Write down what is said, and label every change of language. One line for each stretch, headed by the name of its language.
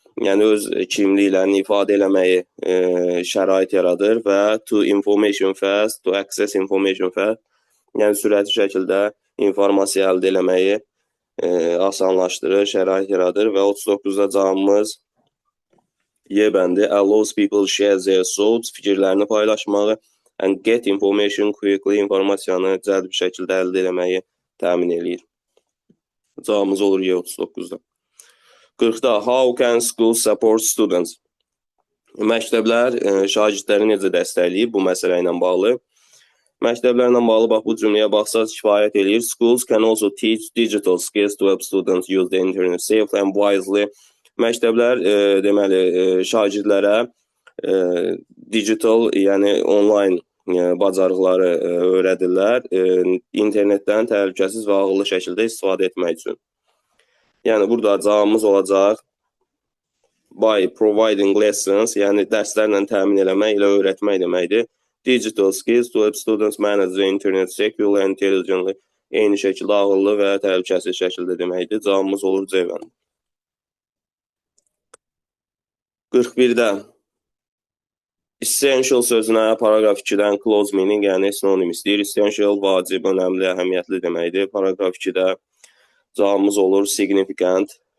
Azerbaijani: yəni öz kimliklərini ifadə eləməyi şərait yaradır və
English: to information fast, to access information fast,
Azerbaijani: yəni sürətli şəkildə informasiya əldə eləməyi asanlaşdırır, şərait yaradır və 39-da cavabımız Y bəndi
English: allows people share their thoughts,
Azerbaijani: fikirlərini paylaşmağı
English: and get information quickly,
Azerbaijani: informasiyanı cəld bir şəkildə əldə eləməyi təmin eləyir. Cavabımız olur Y 39-da. 40-da
English: how can schools support students?
Azerbaijani: Məktəblər şagirdləri necə dəstəkləyir bu məsələ ilə bağlı? Məktəblərlə bağlı bax bu cümləyə baxsaq kifayət eləyir.
English: Schools can also teach digital skills to help students use the internet safely and wisely.
Azerbaijani: Məktəblər deməli şagirdlərə digital, yəni online bacarıqları öyrədirlər, internetdən təhlükəsiz və ağıllı şəkildə istifadə etmək üçün. Yəni burada cavabımız olacaq
English: by providing lessons,
Azerbaijani: yəni dərslərlə təmin eləmək ilə öyrətmək deməkdir.
English: Digital skills to help students manage the internet securely and intelligently.
Azerbaijani: Eyni şəkildə ağıllı və təhlükəsiz şəkildə deməkdir. Cavabımız olur C bəndi. 41-də essential sözünə paragraf 2-dən
English: close meaning,
Azerbaijani: yəni sinonim istəyir. Essential, vacib, önəmli, əhəmiyyətli deməkdir. Paragraf 2-də cavabımız olur significant.